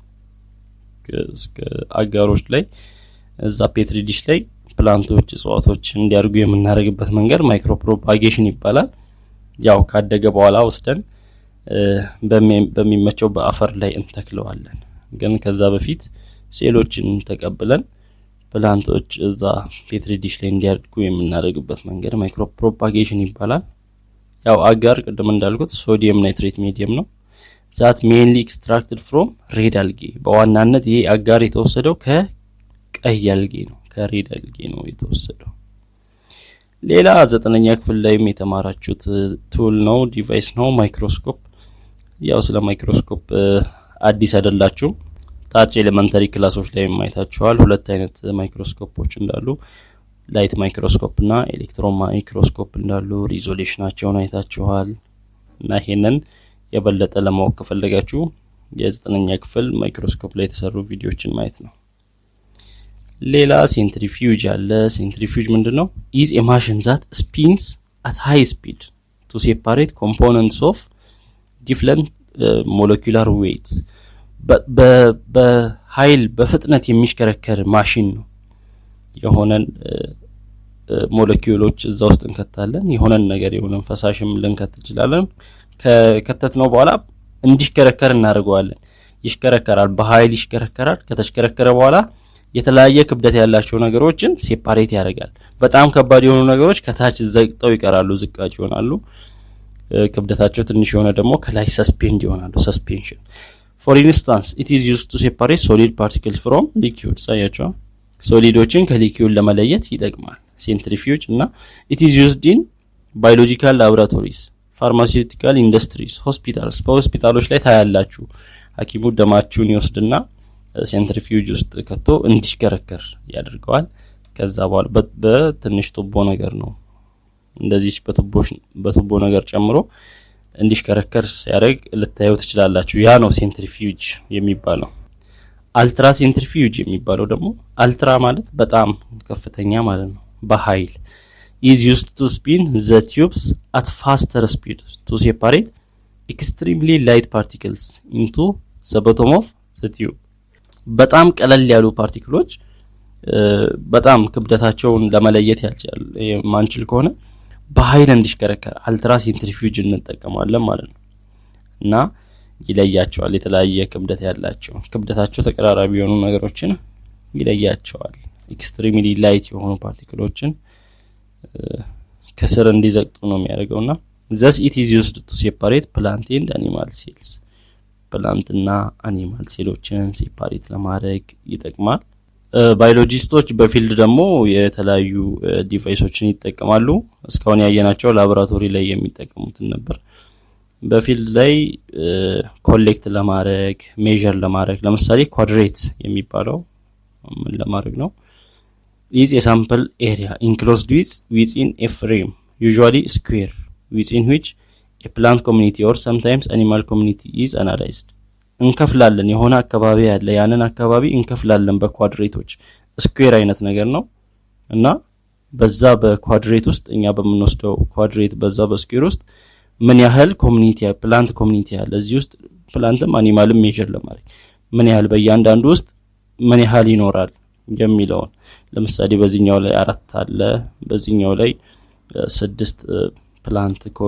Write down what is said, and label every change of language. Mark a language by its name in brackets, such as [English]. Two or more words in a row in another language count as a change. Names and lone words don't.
[Amharic] አጋሮች ላይ እዛ [English] petri dish [Amharic] ላይ ፕላንቶች እጽዋቶች እንዲያድጉ የምናደርግበት መንገድ [English] micro propagation [Amharic] ይባላል። ያው ካደገ በኋላ ወስደን በሚመቸው በአፈር ላይ እንተክለዋለን። ግን ከዛ በፊት ሴሎችን ተቀብለን ፕላንቶች እዛ [English] petri dish [Amharic] ላይ እንዲያድጉ የምናደርግበት መንገድ [English] micro propagation [Amharic] ይባላል። ያው አጋር ቅድም እንዳልኩት [English] sodium nitrate medium [Amharic] ነው [English] that mainly extracted from red algae [Amharic] በዋናነት ይሄ አጋር የተወሰደው ከቀይ አልጌ ነው ከሬድ አልጌ ነው የተወሰደው። ሌላ 9ኛ ክፍል ላይም የተማራችሁት ቱል ነው ዲቫይስ ነው ማይክሮስኮፕ። ያው ስለ ማይክሮስኮፕ አዲስ አይደላችሁ ታች ኤሌመንተሪ ክላሶች ላይ ማይታችኋል። ሁለት አይነት ማይክሮስኮፖች እንዳሉ [English] light microscope [Amharic] እና [English] electron microscope [Amharic] እንዳሉ ሪዞሉሽናቸውን አይታችኋል። እና ይሄንን የበለጠ ለማወቅ ከፈለጋችሁ የ9ኛ ክፍል ማይክሮስኮፕ ላይ የተሰሩ ቪዲዮዎችን ማየት ነው። ሌላ ሴንትሪፊዩጅ አለ። ሴንትሪፊዩጅ ምንድነው? [English] is a machine that spins at high speed to separate components of different molecular weights [Amharic] በኃይል በፍጥነት የሚሽከረከር ማሽን ነው። የሆነን ሞለኪውሎች እዛ ውስጥ እንከታለን የሆነን ነገር የሆነን ፈሳሽም ልንከት ይችላልን ከከተትነው በኋላ እንዲሽከረከር እናደርገዋለን። ይሽከረከራል በኃይል ይሽከረከራል። ከተሽከረከረ በኋላ የተለያየ ክብደት ያላቸው ነገሮችን ሴፓሬት ያደርጋል። በጣም ከባድ የሆኑ ነገሮች ከታች ዘግጠው ይቀራሉ ዝቃጭ ይሆናሉ። ክብደታቸው ትንሽ የሆነ ደግሞ ከላይ ሰስፔንድ ይሆናሉ ሰስፔንሽን። [English] For instance it is used to separate solid particles from liquids [Amharic] አያችሁ ሶሊዶችን ከሊኩዊድ ለመለየት ይጠቅማል ሴንትሪፊዩጅ እና [English] it is used in biological laboratories pharmaceutical industries hospitals [Amharic] በሆስፒታሎች ላይ ታያላችሁ ሐኪሙ ደማችሁን ይወስድና ሴንትሪፊዩጅ ውስጥ ከቶ እንዲሽከረከር ያደርገዋል። ከዛ በኋላ በትንሽ ቱቦ ነገር ነው እንደዚህ በቱቦ ነገር ጨምሮ እንዲሽከረከር ሲያደርግ ልታዩት ትችላላችሁ። ያ ነው ሴንትሪፊዩጅ የሚባለው። [English] ultra centrifuge [Amharic] የሚባለው ደግሞ አልትራ ማለት በጣም ከፍተኛ ማለት ነው በኃይል [English] is used to spin the tubes at faster speed to separate extremely light particles into the bottom of the tube [Amharic] በጣም ቀለል ያሉ ፓርቲክሎች በጣም ክብደታቸውን ለመለየት ያልቻል ማንችል ከሆነ በኃይል እንዲሽከረከር [English] ultra centrifuge [Amharic] እንጠቀማለን ማለት ነው። እና ይለያቸዋል የተለያየ ክብደት ያላቸው ክብደታቸው ተቀራራቢ የሆኑ ነገሮችን ይለያቸዋል። [English] extremely light [Amharic] የሆኑ ፓርቲክሎችን ከስር እንዲዘቅጡ ነው የሚያደርገውና [English] thus it is used to separate plant and animal cells [Amharic] ፕላንት እና አኒማል ሴሎችን ሴፓሬት ለማድረግ ይጠቅማል። ባዮሎጂስቶች በፊልድ ደግሞ የተለያዩ ዲቫይሶችን ይጠቀማሉ። እስካሁን ያየናቸው ላቦራቶሪ ላይ የሚጠቀሙትን ነበር። በፊልድ ላይ ኮሌክት ለማድረግ ሜዠር ለማድረግ ለምሳሌ ኳድሬት የሚባለው ምን ለማድረግ ነው? [English] is a sample area enclosed within a frame usually square within which a plant community or sometimes animal community is analyzed [Amharic] እንከፍላለን የሆነ አካባቢ ያለ ያንን አካባቢ እንከፍላለን በኳድሬቶች ስኩዌር አይነት ነገር ነው እና በዛ በኳድሬት ውስጥ እኛ በመንወስደው ኳድሬት በዛ በስኩዌር ውስጥ ምን ያህል [English] community plant community [Amharic] ያለ እዚህ ውስጥ ፕላንትም አኒማልም ሜጀር ለማድረግ ምን ያህል በእያንዳንዱ ውስጥ ምን ያህል ይኖራል የሚለውን ለምሳሌ በዚህኛው ላይ 4 አለ በዚህኛው ላይ 6 ፕላንት